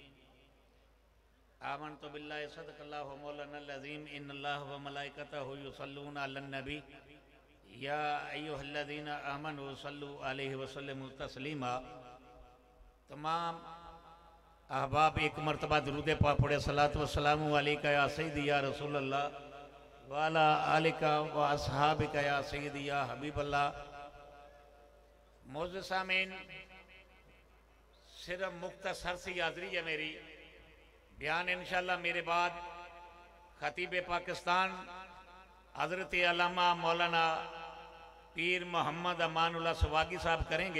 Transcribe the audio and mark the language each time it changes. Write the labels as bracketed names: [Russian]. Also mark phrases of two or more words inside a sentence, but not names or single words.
[Arabic] آمنت بالله صدق الله مولانا العظيم. إن الله وملائكته يصلون على النبي يا أيها الذين آمنوا صلوا عليه وسلموا تسليما. [Urdu] تمام احباب ایک مرتبہ درود پاک پڑھے. [Arabic] صلاة وسلام عليك يا سيدي يا رسول الله وعلى آلك وأصحابك يا سيدي يا حبيب الله. [Urdu] موجود سامعین، صرف مختصر سی حاضری ہے میری. بیان ان شاء اللہ میرے بعد خطیب پاکستان حضرت علامہ مولانا پیر محمد امان اللہ سواگی صاحب کریں گے.